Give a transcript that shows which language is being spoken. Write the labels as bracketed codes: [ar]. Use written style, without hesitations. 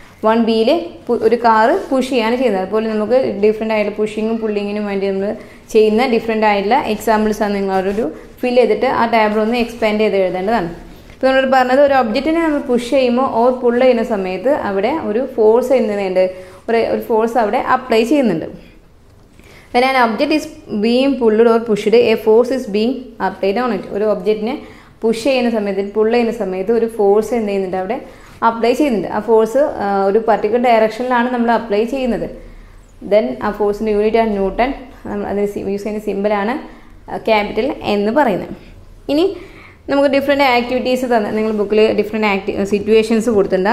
[ml] 1B ഒരു car push ചെയ്യാണ് ചെയ്യുന്നത്. അതുപോലെ നമുക്ക് ഡിഫറെൻ്റ് ആയിട്ടുള്ള പുഷിങ്ങും പുള്ളിങ്ങിനും വേണ്ടി നമ്മൾ ചെയ്യുന്ന ഡിഫറെൻ്റ് ആയിട്ടുള്ള എക്സാമ്പിൾസാണ് നിങ്ങളൊരു ഫിൽ ചെയ്തിട്ട് ആ ടേബിൾ ഒന്ന് എക്സ്പാൻഡ് ചെയ്ത് എഴുതേണ്ടതാണ്. ഇപ്പോൾ നമ്മൾ പറഞ്ഞത് ഒരു ഒബ്ജക്റ്റിനെ നമ്മൾ പുഷ് ചെയ്യുമ്പോൾ ഓർ പുള്ള് ചെയ്യുന്ന സമയത്ത് അവിടെ ഒരു ഫോഴ്സ് എന്തുണ്ട്, ഒരു ഫോഴ്സ് അവിടെ അപ്ലൈ ചെയ്യുന്നുണ്ട്. [en] When an object is being pulled or pushed, a force is being applied on it. [ml] ഒരു ഒബ്ജക്റ്റിനെ പുഷ് ചെയ്യുന്ന സമയത്ത് പുള്ള് ചെയ്യുന്ന സമയത്ത് ഒരു ഫോഴ്സ് എന്ത് ചെയ്യുന്നുണ്ട് അവിടെ അപ്ലൈ ചെയ്യുന്നുണ്ട്. ആ ഫോഴ്സ് ഒരു പർട്ടിക്കുലർ ഡയറക്ഷനിലാണ് നമ്മൾ അപ്ലൈ ചെയ്യുന്നത്. ദെൻ ആ ഫോഴ്സിൻ്റെ യൂണിറ്റ് ആണ് ന്യൂട്ടൺ. അതിന് യൂസ് ചെയ്യുന്ന സിമ്പിളാണ് ക്യാപിറ്റൽ എന്ന് പറയുന്നത്. ഇനി നമുക്ക് ഡിഫറെൻ്റ് ആക്ടിവിറ്റീസ് തന്നെ നിങ്ങൾ ബുക്കിൽ ഡിഫറെൻ്റ് സിറ്റുവേഷൻസ് കൊടുത്തിട്ടുണ്ട്.